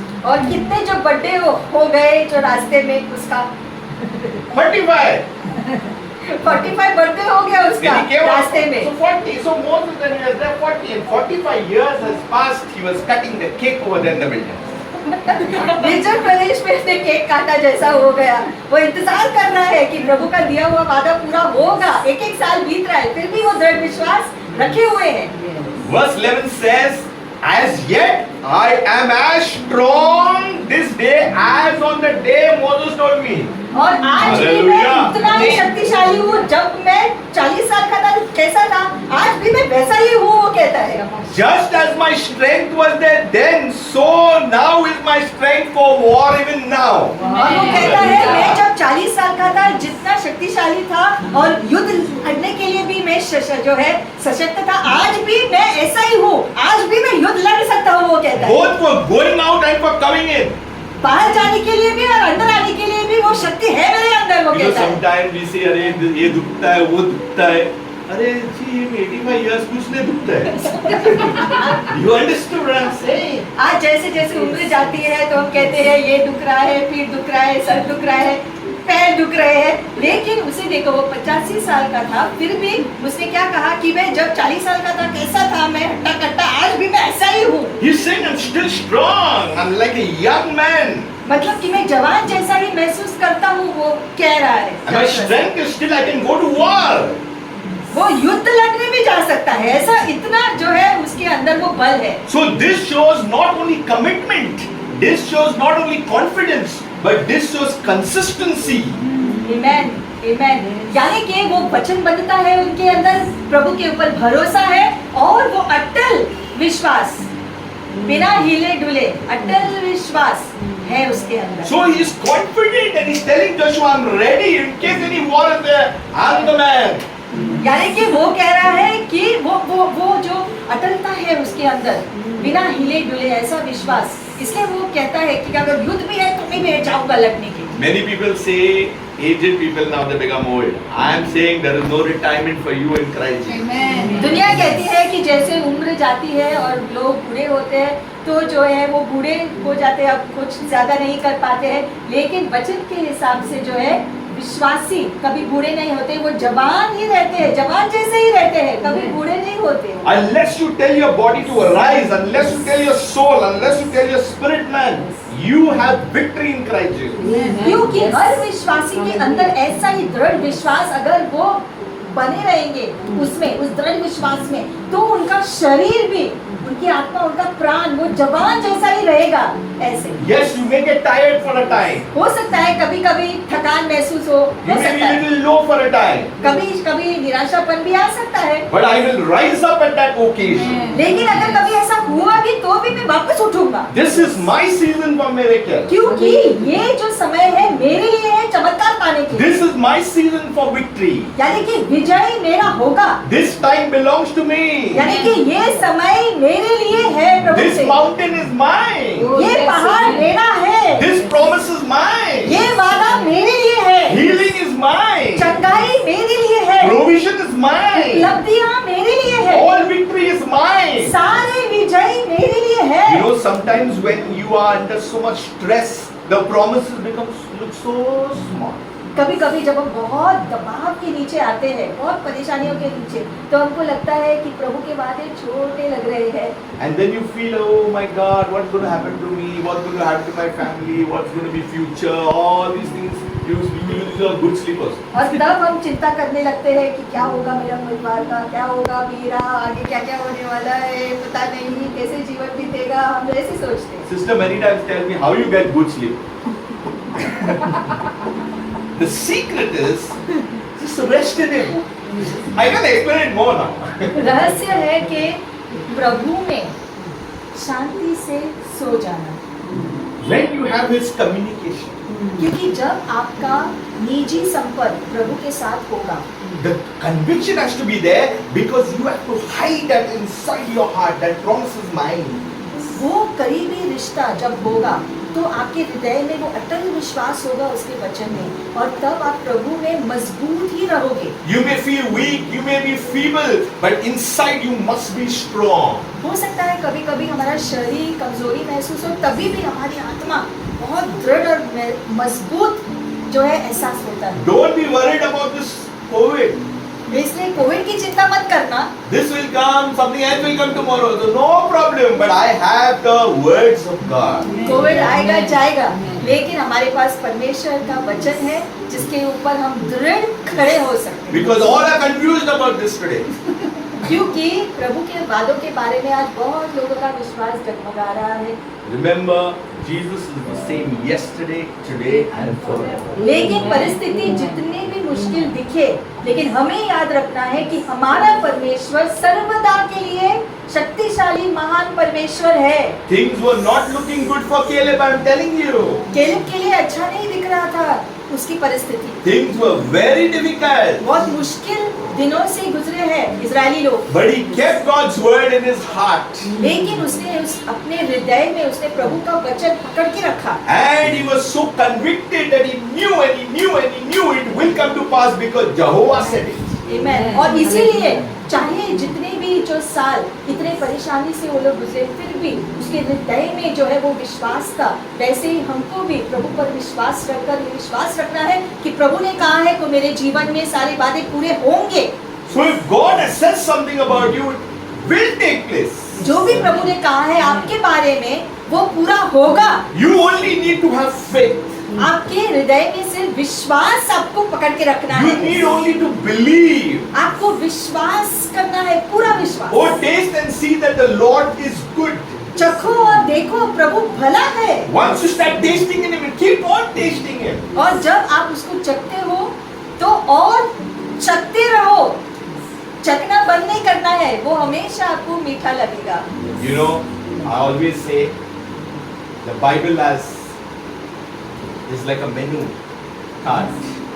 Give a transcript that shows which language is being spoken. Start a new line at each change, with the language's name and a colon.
Hindi: और कितने जो बर्थडे हो गए जो रास्ते में उसका 45. 45 बर्थडे हो गया उसका
English: When he came
Hindi: रास्ते
English: out,
Hindi: में.
English: so 40. So Moses, when he was there 40 and 45 years has passed, he was cutting the cake over there in the wilderness.
Hindi: निर्जन प्रदेश में उसने केक काटा जैसा हो गया. वो इंतजार कर रहा है कि प्रभु का दिया हुआ वादा पूरा होगा. एक एक साल बीत रहा है, फिर भी वो दृढ़ विश्वास रखे हुए हैं.
English: Verse 11 says, as yet I am as strong this day as on the day Moses told me.
Hindi: और आज भी मैं
English: Hallelujah.
Hindi: उतना ही शक्तिशाली हूँ. जब मैं 40 साल का था कैसा था, आज भी मैं वैसा ही हूँ, वो कहता है.
English: Just as my strength was there then, so now is my strength for war even now.
Hindi: और वो कहता है मैं जब 40 साल का था जितना शक्तिशाली था और युद्ध लड़ने के लिए भी मैं जो है सशक्त था, आज भी मैं ऐसा ही हूँ. आज भी मैं युद्ध लड़ सकता हूँ, वो कहता है.
English: Both for going out and for coming in.
Hindi: बाहर जाने के लिए भी और अंदर आने के लिए भी वो शक्ति है मेरे अंदर, वो
English: You know,
Hindi: कहता है.
English: sometimes we say,
Hindi: अरे ये दुखता है, वो दुखता है. अरे जी, 85 years कुछ नहीं दुखता है.
English: You understood what I'm saying?
Hindi: आज जैसे जैसे उम्र जाती है तो हम कहते हैं ये दुख रहा है, पीठ दुख रहा है, सर दुख रहा है, पैर दुख रहे हैं. लेकिन उसे देखो, वो 85 साल का था, फिर भी उसने क्या कहा कि मैं जब 40 साल का था कैसा था, मैं हट्टा कट्टा, आज भी मैं ऐसा ही हूँ.
English: He's saying I'm still strong. I'm like a young man.
Hindi: मतलब कि मैं जवान जैसा ही महसूस करता हूँ, वो कह रहा
English: And my
Hindi: है.
English: strength is still I can go to war.
Hindi: वो युद्ध लड़ने भी जा सकता है. ऐसा इतना जो है उसके अंदर वो बल है.
English: So this shows not only commitment, this shows not only confidence, but this shows consistency. Amen. Amen.
Hindi: यानी कि वो वचनबद्धता है उनके अंदर, प्रभु के ऊपर भरोसा है और वो अटल विश्वास, बिना हिले डुले अटल विश्वास है उसके अंदर.
English: So he is confident and he's telling Joshua, I'm ready in case any war is there. I'm the man.
Hindi: यानी कि वो कह रहा है कि वो जो अटलता है उसके अंदर, बिना हिले डुले ऐसा विश्वास, इसलिए वो कहता है कि अगर युद्ध भी है तो मैं जाऊंगा लड़ने के लिए.
English: Many people say, aged people now they become old. I am saying there is no retirement for you in Christ Jesus. Amen.
Hindi: दुनिया कहती है कि जैसे उम्र जाती है और लोग बूढ़े होते हैं तो जो है वो बूढ़े हो जाते हैं, अब कुछ ज्यादा नहीं कर पाते हैं. लेकिन वचन के हिसाब से जो है विश्वासी कभी बूढ़े नहीं होते, वो जवान ही रहते हैं, जवान जैसे ही रहते हैं, कभी बूढ़े नहीं होते.
English: Unless you tell your body to arise, unless you tell your soul, unless you tell your spirit man, you have victory in Christ Jesus.
Hindi: क्योंकि हर विश्वासी के अंदर ऐसा ही दृढ़ विश्वास अगर वो बने रहेंगे उसमें, उस दृढ़ विश्वास में, तो उनका शरीर भी, उनकी आत्मा, उनका प्राण वो जवान जैसा ही रहेगा. ऐसे
English: Yes, you may get tired for a time.
Hindi: हो सकता है कभी कभी थकान महसूस
English: You
Hindi: हो
English: may
Hindi: सकता
English: be
Hindi: है,
English: little low for a time.
Hindi: कभी कभी निराशापन भी आ सकता है.
English: But I will rise up at that occasion.
Hindi: लेकिन अगर कभी ऐसा हुआ भी तो भी मैं वापस उठूंगा.
English: This is my season for miracle.
Hindi: क्योंकि ये जो समय है मेरे लिए है चमत्कार पाने के लिए.
English: This is my season for victory.
Hindi: यानी कि विजय मेरा होगा.
English: This time belongs to me.
Hindi: यानी कि ये समय मेरे लिए है प्रभु
English: This
Hindi: से.
English: mountain is mine.
Hindi: ये पहाड़ मेरा है.
English: This promise is mine.
Hindi: ये वादा मेरे लिए है.
English: Healing is mine.
Hindi: चंगाई मेरे लिए है.
English: Provision is mine.
Hindi: उपलब्धियां मेरे लिए है.
English: All victory is mine.
Hindi: सारे विजय मेरे लिए है.
English: You know, sometimes when you are under so much stress, the promises look so small.
Hindi: कभी कभी जब हम बहुत दबाव के नीचे आते हैं, बहुत परेशानियों के नीचे, तो हमको लगता है कि प्रभु के वादे छोटे लग रहे हैं.
English: And then you feel, oh my God, what's going to happen to me? What's going to happen to my family? What's going to be future? All these things. You lose your good sleepers.
Hindi: और तब हम चिंता करने लगते हैं कि क्या होगा मेरा परिवार का, क्या होगा मेरा, आगे क्या क्या होने वाला है, पता नहीं कैसे जीवन बीतेगा. हम ऐसे सोचते हैं.
English: Sister many times tell me how you get good sleep. The secret is just rest in Him. I can explain it more now.
Hindi: रहस्य है कि प्रभु में शांति से सो जाना.
English: When you have His communication,
Hindi: क्योंकि जब आपका निजी संपर्क प्रभु के साथ होगा,
English: the conviction has to be there because you have to hide that inside your heart. That promise is mine.
Hindi: वो करीबी रिश्ता जब होगा तो आपके हृदय में वो अटल विश्वास होगा उसके वचन में, और तब आप प्रभु में मजबूत ही रहोगे।
English: You may feel weak, you may be feeble, but inside you must be strong.
Hindi: हो सकता है कभी कभी हमारा शरीर कमजोरी महसूस हो, तभी भी हमारी आत्मा बहुत दृढ़ और मजबूत जो है एहसास होता है।
English: Don't be worried about this COVID.
Hindi: इसलिए कोविड की चिंता मत करना,
English: This will come, something else will come tomorrow. So no problem, but I have the words of God.
Hindi: Covid आएगा जाएगा, लेकिन हमारे पास परमेश्वर का वचन है जिसके ऊपर हम दृढ़ खड़े हो सकते हैं।
English: Because all are confused about this today.
Hindi: क्योंकि प्रभु के वादों के बारे में आज बहुत लोगों का विश्वास डगमगा रहा है।
English: Remember, Jesus is the same yesterday, today and forever.
Hindi: लेकिन परिस्थिति जितनी भी मुश्किल दिखे, लेकिन हमें याद रखना है कि हमारा परमेश्वर सर्वदा के लिए शक्तिशाली महान परमेश्वर है।
English: Things were not looking good for Caleb, I'm telling you.
Hindi: Caleb के लिए अच्छा नहीं दिख रहा था उसकी परिस्थिति,
English: Things were very difficult.
Hindi: बहुत मुश्किल दिनों से गुजरे हैं इजरायली लोग,
English: But he kept God's word in his heart.
Hindi: लेकिन उसने अपने हृदय में उसने प्रभु का वचन पकड़ के रखा,
English: And he was so convicted that he knew and he knew and he knew it will come to pass because Jehovah said it.
Hindi: आमीन। और इसीलिए चाहे जितने भी जो साल इतने परेशानी से वो लोग गुजरे, फिर भी उसके हृदय में जो है वो विश्वास था। वैसे ही हमको भी प्रभु पर विश्वास रखकर ये विश्वास रखना है कि प्रभु ने कहा है कि मेरे जीवन में सारी बातें पूरे होंगे।
English: So if God has said something about you, it will take place.
Hindi: जो भी प्रभु ने कहा है आपके बारे में वो पूरा होगा।
English: You only need to have faith.
Hindi: आपके हृदय में सिर्फ विश्वास आपको पकड़ के रखना
English: You
Hindi: है,
English: need only to believe.
Hindi: आपको विश्वास करना है, पूरा विश्वास।
English: Oh, taste and see that the Lord is good.
Hindi: चखो और देखो प्रभु भला है।
English: Once you start tasting in Him, keep on tasting Him.
Hindi: और जब आप उसको चखते हो तो और चखते रहो, चखना बंद नहीं करना है, वो हमेशा आपको मीठा लगेगा।
English: You know, I always say the Bible is like a menu card.